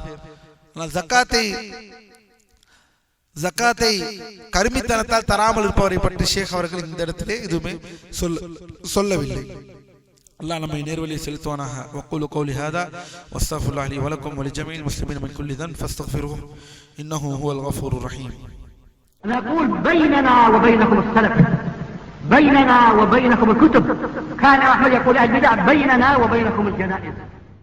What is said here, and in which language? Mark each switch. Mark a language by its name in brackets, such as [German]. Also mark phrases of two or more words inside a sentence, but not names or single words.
[Tamil] ஆனால் ஜக்காத்தை கருமித்தனத்தால் தராமல் இருப்பவரை பற்றி ஷேக் அவர்கள் இந்த இடத்திலே எதுவுமே சொல்லவில்லை. அல்லாஹ் நம்மை நேர்வழியை செலுத்துவானாக. [Arabic] وأقول قولي هذا وأستغفر الله لي ولكم ولجميع المسلمين من كل ذنب فاستغفروه إنه هو الغفور الرحيم. نقول بيننا وبينكم السلف، بيننا وبينكم الكتب. كان أحمد يقول البدع بيننا وبينكم الجنائز.